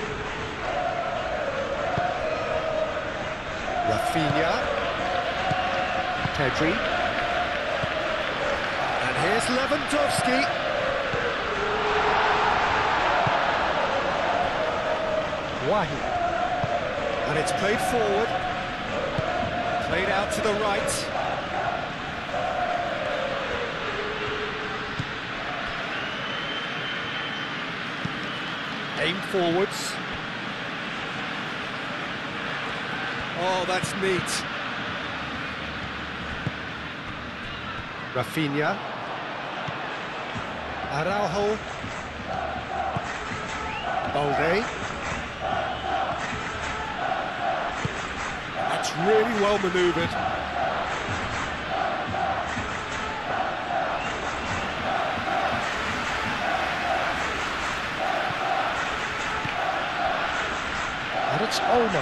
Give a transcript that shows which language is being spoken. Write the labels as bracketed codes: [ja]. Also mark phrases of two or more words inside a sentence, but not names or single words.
[en] Rafinha. Pedri. And here's Lewandowski. Wahi. And it's played forward. Played out to the right. Aim forwards. Oh, that's neat. Rafinha. Araujo. Balde. That's really well manoeuvred. And it's Olmo.